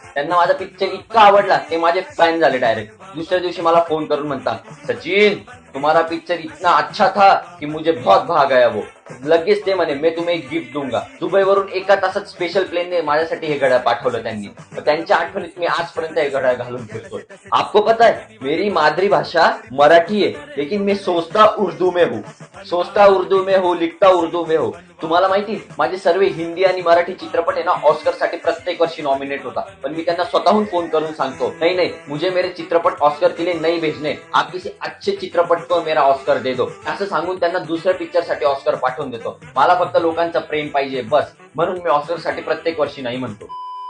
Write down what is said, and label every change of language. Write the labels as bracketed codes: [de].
[mr] त्यांना माझा पिक्चर इतका आवडला, ते माझे फॅन झाले डायरेक्ट. दुसऱ्या दिवशी मला फोन करून म्हणतात, सचिन [hi] तुम्हारा पिक्चर इतना अच्छा था कि मुझे बहुत भा गया वो. [mr] लगेच ते म्हणे, [hi] मैं तुम्हें एक गिफ्ट दूंगा. [mr] दुबईवरून एका तासात स्पेशल प्लेनने माझ्यासाठी हे घड्याळ पाठवलं त्यांनी. त्यांच्या आठवणीत मी आजपर्यंत हे घड्याळ घालून फिरतोय. [hi] आपको पता है मेरी मातृभाषा मराठी है, लेकिन मैं सोचता उर्दू में हूँ. सोचता उर्दू में हूँ, लिखता उर्दू में हूँ. [mr] तुम्हाला माहिती, माझे सर्व हिंदी आणि मराठी चित्रपट आहे ना, ऑस्कर साठी प्रत्येक वर्षी नॉमिनेट होता. पण मी त्यांना स्वतःहून फोन करून सांगतो, नाही नाही, [hi] मुझे मेरे चित्रपट ऑस्कर के लिए नहीं भेजने, आप किसी अच्छे चित्रपट को मेरा ऑस्कर दे दो, [mr] असं सांगून त्यांना दुसऱ्या पिक्चर साठी ऑस्कर पाठवून देतो. मला फक्त लोकांचं प्रेम पाहिजे बस, म्हणून मी ऑस्कर साठी प्रत्येक वर्षी नाही म्हणतो.